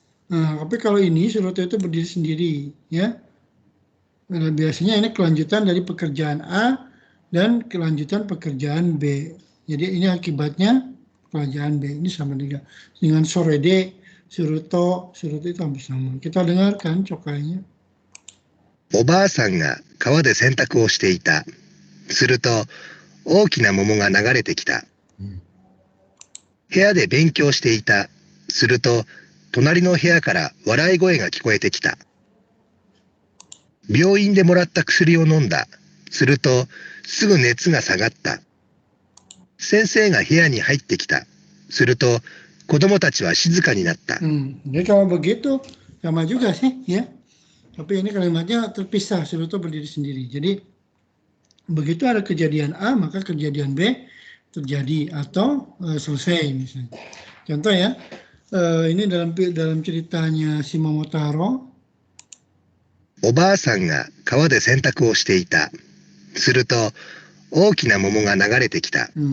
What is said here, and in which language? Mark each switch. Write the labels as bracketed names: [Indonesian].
[Indonesian] Nah, tapi kalau ini suruto itu berdiri sendiri ya. Biasanya ini kelanjutan dari pekerjaan A dan kelanjutan pekerjaan B. Jadi ini akibatnya pekerjaan B. Ini sama dengan sorede, suruto itu hampir sama. Kita dengarkan cokainya. [Japanese] おばあさんが川で洗濯をしていた。すると大きな桃が流れてきた。部屋で勉強していた。すると隣の部屋から笑い声が聞こえてきた。病院でもらった薬を飲んだ。するとすぐ熱が下がった。先生が部屋に入ってきた。すると子供たちは静かになった。 [Indonesian] Jadi kalau begitu sama juga sih ya. Tapi ini kalimatnya terpisah, Suruto berdiri sendiri. Jadi begitu ada kejadian A, maka kejadian B terjadi atau selesai misalnya. Contoh ya, ini dalam ceritanya si Momotaro. [Japanese] おばあさんが川で洗濯をしていた。すると、大きな桃が流れてきた。